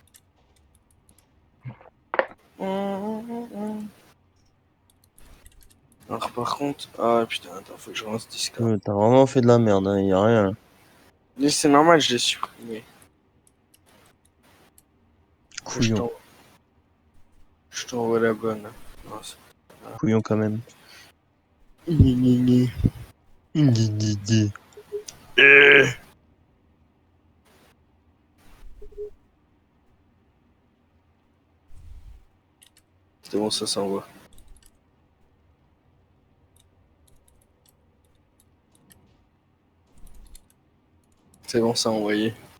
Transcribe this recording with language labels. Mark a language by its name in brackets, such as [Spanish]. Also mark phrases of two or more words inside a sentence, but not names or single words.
[French] Alors par contre, ah putain, attends, faut que je lance Discord. T'as vraiment fait de la merde, hein, y a rien. Mais c'est normal, je l'ai supprimé. Couillon. Je t'envoie la bonne. Non, Couillon quand même. Gni, gni, gni. Di, di, di. C'est bon, ça s'envoie. C'est bon, ça a envoyé.